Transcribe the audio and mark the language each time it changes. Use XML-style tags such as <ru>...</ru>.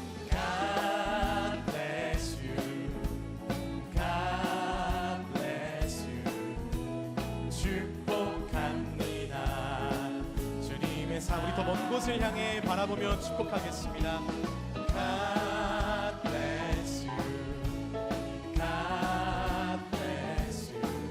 <en>God bless you, God bless you.</en> <ko>축복합니다. 주님의 사랑, 우리 더 먼 곳을 향해 바라보며 축복하겠습니다.</ko> <en>God bless you, God bless you.</en>